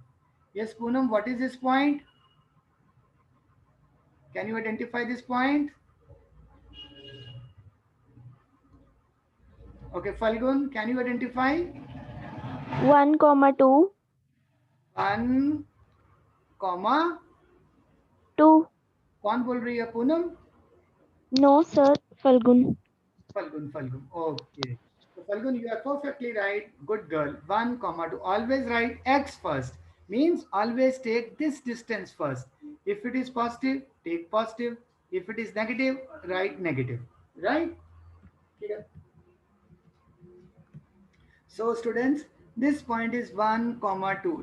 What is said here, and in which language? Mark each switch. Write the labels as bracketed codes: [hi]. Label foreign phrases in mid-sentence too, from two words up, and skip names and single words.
[en] Yes, Poonam, what is this point? Can you identify this point? Okay, Falgun, can you identify? 1 comma 2 1, comma, 2 [hi] कौन बोल रही है पूनम? [en] no sir Falgun. Falgun, Falgun. Okay. So Falgun, you are perfectly right. Good girl. 1, comma 2. Always write x first. Means always take this distance first. If it is positive, take positive. If it is negative, write negative. Right? Clear? So students, this point is 1, comma 2.